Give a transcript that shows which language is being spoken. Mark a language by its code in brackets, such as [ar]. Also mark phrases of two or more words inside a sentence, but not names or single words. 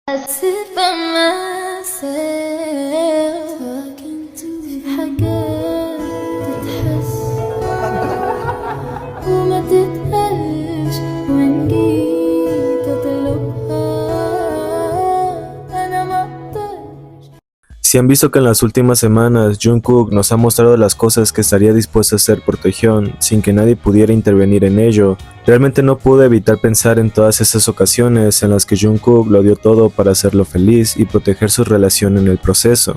[en] sit by myself talking to [ar] في حاجات تتحس وما تتقالش وإن جيت أطلبها أنا مقدرش. [es] Si han visto que en las últimas semanas Jungkook nos ha mostrado las cosas que estaría dispuesto a hacer por Taehyun sin que nadie pudiera intervenir en ello, realmente no pude evitar pensar en todas esas ocasiones en las que Jungkook lo dio todo para hacerlo feliz y proteger su relación en el proceso.